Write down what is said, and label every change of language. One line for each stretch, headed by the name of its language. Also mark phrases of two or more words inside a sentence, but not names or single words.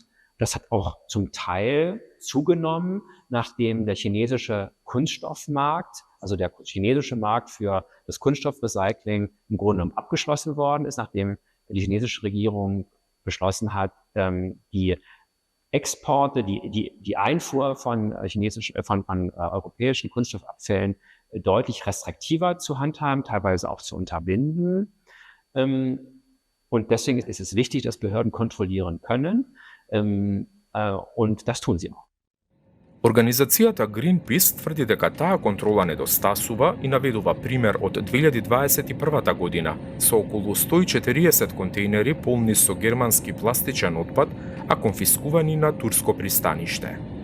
German: Das hat auch zum Teil zugenommen, nachdem der chinesische Kunststoffmarkt, also der chinesische Markt für das Kunststoffrecycling im Grunde genommen abgeschlossen worden ist, nachdem die chinesische Regierung beschlossen hat, die Exporte, die Einfuhr von europäischen Kunststoffabfällen deutlich restriktiver zu handhaben, teilweise auch zu unterbinden. Und deswegen ist es wichtig, dass Behörden kontrollieren können. Und das tun sie auch.
Macedonian: Организацијата Greenpeace тврди дека таа контрола недостасува и наведува пример од 2021 година со околу 140 контејнери полни со германски пластичен отпад, а конфискувани на турско пристаниште.